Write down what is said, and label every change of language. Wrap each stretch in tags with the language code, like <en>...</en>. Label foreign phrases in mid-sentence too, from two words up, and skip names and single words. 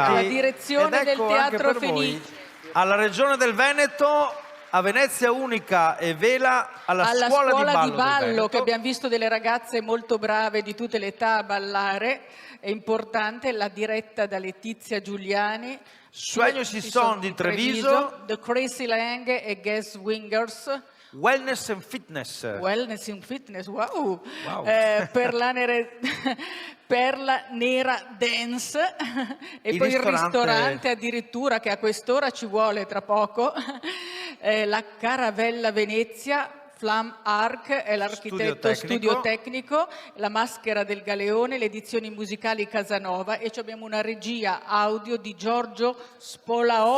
<it>Alla direzione Ed ecco del anche Teatro per voi, Fenice. alla Regione del Veneto, a Venezia Unica e Vela, alla scuola di ballo del Veneto. Che abbiamo visto delle ragazze molto brave di tutte le età a ballare, è importante, la diretta da Letizia Giuliani. Sueños y Son di Treviso. The Crazy Lang e Guest Wingers. Wellness and Fitness. Wellness and Fitness, wow. Wow. Per la Nera Dance e Il poi il ristorante ristorante addirittura che a quest'ora ci vuole tra poco, la Caravella Venezia, Flam Arc è l'architetto studio tecnico, la Maschera del Galeone, le edizioni musicali Casanova e abbiamo una regia audio di Giorgio Spolaor.</it>